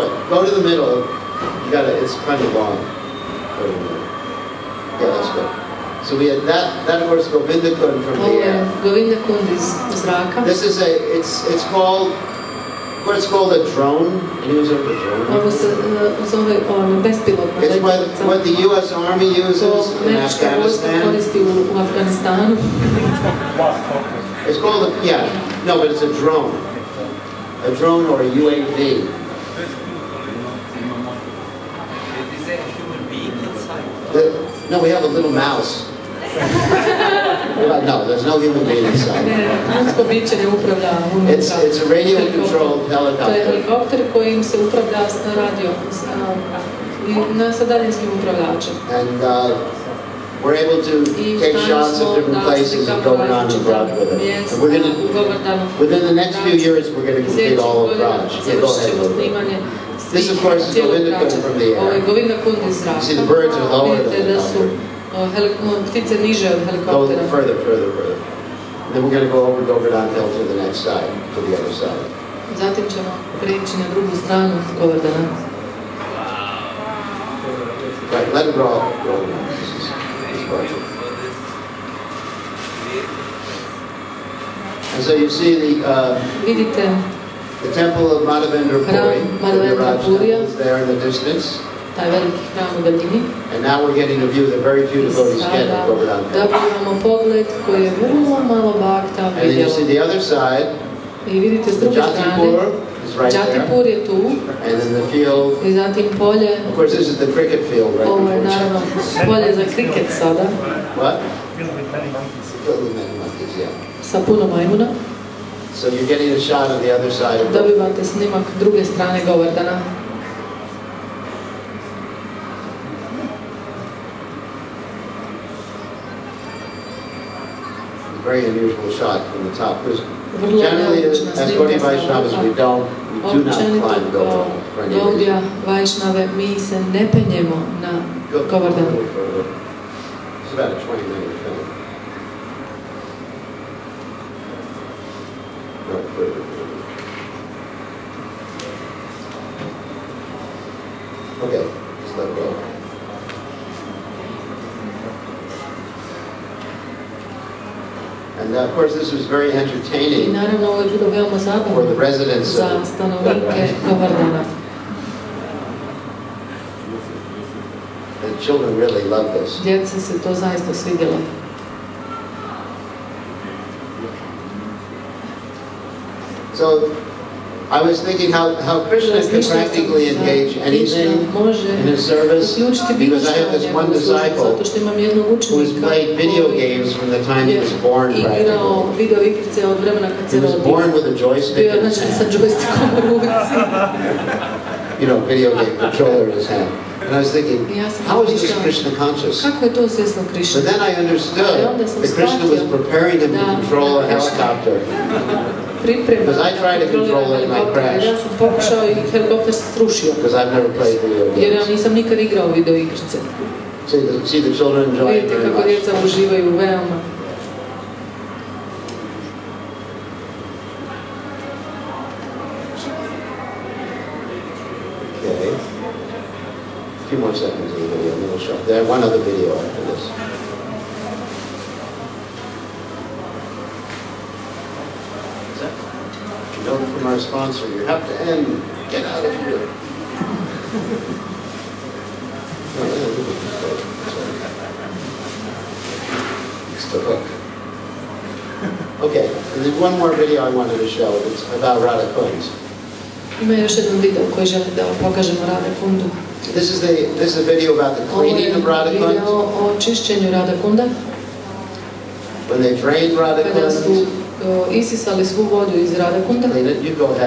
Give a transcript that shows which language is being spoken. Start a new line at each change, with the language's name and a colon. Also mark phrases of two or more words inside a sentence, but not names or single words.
English: Go to the middle. You got it's kind of long. Go to the middle. Yeah, that's good. So we had that of course Govardhan from
Croatian: Ovo
English: the
Croatian: je
English: air.
Croatian: Govardhan iz zraka.
English: This is it's called what's called a drone. Anyone heard of a drone?
Croatian: Ovo se zove bespilotna
English: It's
Croatian: letjelica.
English: what the U.S. Army
Croatian: To
English: uses in
Croatian: američka vojska
English: Afghanistan.
Croatian: koristi u Afganistanu.
English: It's called no, but it's a drone or a UAV. Is there a human being inside? No, we have a little mouse. No, there's no human being inside.
Croatian: Ljudsko biće ne upravlja unutra.
English: It's a radio-controlled
Croatian: To je
English: helicopter.
Croatian: helikopter kojim se upravlja radio sa daljinskim upravljačem.
English: And we're able to take shots of different places and Govardhan and Raj with it. And we're going to, within the next few years, we're going to complete all of Raj. Yeah, go ahead. This, of course, is Govardhan from the
Croatian: Ovo je
English: air.
Croatian: Govardhan iz zraka.
English: See, the birds are lower than
Croatian: Vidite
English: the
Croatian: da su ptice niže od
English: Go
Croatian: helikoptera.
English: further. And then we're going to go over Govardhan Hill to the next side, to the other side.
Croatian: Zatim ćemo preći na drugu stranu Govardhana.
English: Right, let it roll. This is perfect. And so you see
Croatian: Vidite
English: the temple of Madhavendra Puri,
Croatian: Madhavendra Purija,
English: is there in the distance.
Croatian: taj veliki hram u daljini.
English: And now we're getting a view that very few devotees get at Govardhan Hill.
Croatian: Dobivamo pogled koji je vrlo malo bhakta
English: And then you
Croatian: vidjelo.
English: see the other side,
Croatian: I vidite s
English: the
Croatian: druge strane,
English: Jatipur is right there.
Croatian: Jatipur je tu,
English: And then the field,
Croatian: i zatim polje,
English: of course this is the cricket field right
Croatian: ovo je
English: before
Croatian: naravno polje za kriket sada,
English: What? Filled with many monkeys. Filled with many monkeys, yeah.
Croatian: sa puno majmuna.
English: So you're getting a shot on the other side of
Croatian: Dobivate snimak druge strane Govardhana.
English: very unusual shot from the top. Because
Croatian: Vrlo
English: generally,
Croatian: neobična
English: as
Croatian: snimka
English: Gaudiya
Croatian: sa
English: Vaishnavas, we do not
Croatian: Općenito
English: climb
Croatian: kao
English: Govardhan for any
Croatian: Gaudiya
English: reason.
Croatian: Vaishnave mi se ne penjemo na Govardhan.
English: It's about a 20-minute film. No, further. Okay, just let go. And of course, this was very
Croatian: I
English: entertaining
Croatian: naravno ovo je bilo veoma
English: for the
Croatian: zabavno
English: residents
Croatian: za
English: of
Croatian: stanovnike Govardhana.
English: The children really loved this.
Croatian: Djeci se to zaista svidjelo.
English: So I was thinking how Krishna can practically engage anything in his service, because I have this one disciple who has played video games from the time he was born practically. He was born with a joystick in his hand. You know, video game controller in his hand. And I was thinking, how is this Krishna conscious?
Croatian: Kako je to svjesno
English: But
Croatian: Krishna?
English: then I understood that Krishna was preparing him to control a helicopter. Because I tried to control it and I crashed.
Croatian: Ja sam pokušao i helikopter se srušio.
English: Because I've never played video
Croatian: Jer ja
English: games.
Croatian: nisam nikad igrao video igrice.
English: See the children enjoying
Croatian: Vidite
English: very
Croatian: kako
English: much.
Croatian: djeca uživaju veoma.
English: Okay. A few more seconds of the video, and then we'll show. There, one other video after this. Note from our sponsor, you have to end. Get out of here. It's the hook. Okay, and there's one more video I wanted to show. It's about Radhakunda.
Croatian: Ima još jedan video koji želim da vam pokažemo Radhakundu.
English: This is a video about the
Croatian: Ovo je
English: cleaning of
Croatian: video
English: Radhakunda.
Croatian: o čišćenju Radhakunda.
English: When they drained
Croatian: Kada su
English: Radhakunda,
Croatian: isisali svu vodu iz Radhakunda.
English: you go ahead.